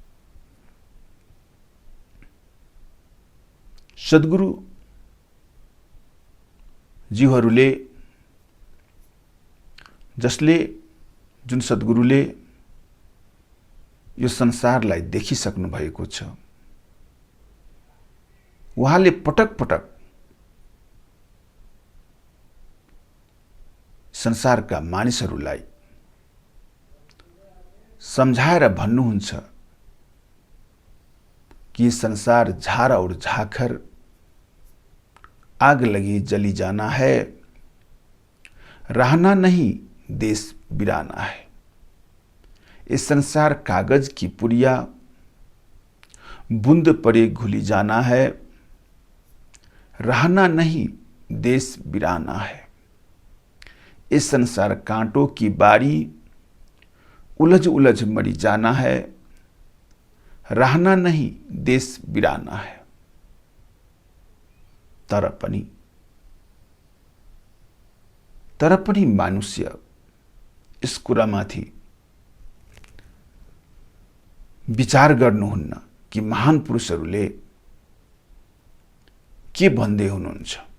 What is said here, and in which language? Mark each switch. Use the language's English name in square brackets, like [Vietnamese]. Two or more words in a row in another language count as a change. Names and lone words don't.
[Nepali] सद्गुरु जीवहरूले जुन सद्गुरुले यो संसारलाई देखिसक्नु भएको छ उहाँले पटक पटक संसारका मानिसहरूलाई सम्झाएर भन्नुहुन्छ [Hindi] कि संसार झार और झाखर आग लगी जली जाना है, रहना नहीं देश बिराना है। इस संसार कागज की पुड़िया, बूंद पड़े घुली जाना है, रहना नहीं देश बिराना है। इस संसार कांटों की बारी, उलझ उलझ मरी जाना है, रहना नहीं देश बिराना है। [Nepali] तर पनि मानुष्य यस कुरामाथि विचार गर्नुहुन्न कि महान पुरुषहरूले के भन्दै हुनुहुन्छ।